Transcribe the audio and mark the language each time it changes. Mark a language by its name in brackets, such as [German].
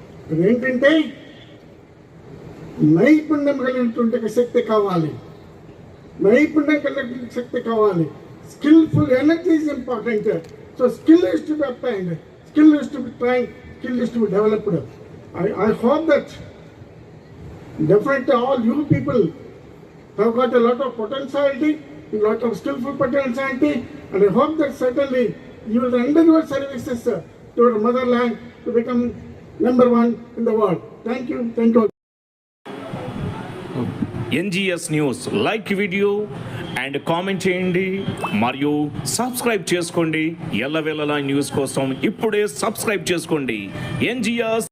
[Telugu] అదేంటంటే నైపుణ్యం కలిగినటువంటి ఒక శక్తి కావాలి. నైపుణ్యం కలిగిన శక్తి కావాలి. [English] Skillful energy is important. So skill is to be applied, skill is to be trained, skill is to be developed. I hope that definitely all you people have got a lot of potentiality, a lot of skillful potentiality, and I hope that certainly you will render your services to your motherland to become number one in the world. Thank you. [Telugu] NGS news like video and comment చేయండి మరియు subscribe చేసుకోండి. ఎల్లవేళలా news కోసం ఇప్పుడే subscribe చేసుకోండి. NGS